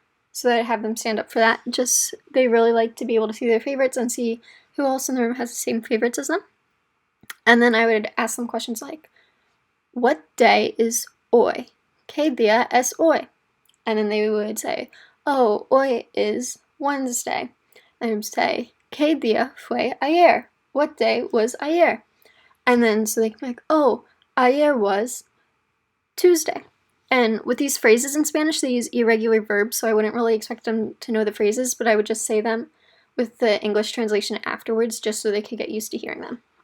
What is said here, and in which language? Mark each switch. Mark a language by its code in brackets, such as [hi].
[en] So that I'd have them stand up for that. Just, they really like to be able to see their favorites and see who else in the room has the same favorites as them. And then I would ask them questions like, what day is hoy? [es] ¿Qué día es hoy? [en] And then they would say, oh, hoy is Wednesday. And I would say, [es] ¿Qué día fue ayer? [en] What day was ayer? And then so they can be like, oh, ayer was Tuesday. And with these phrases in Spanish, they use irregular verbs, so I wouldn't really expect them to know the phrases, but I would just say them with the English translation afterwards, just so they could get used to hearing them.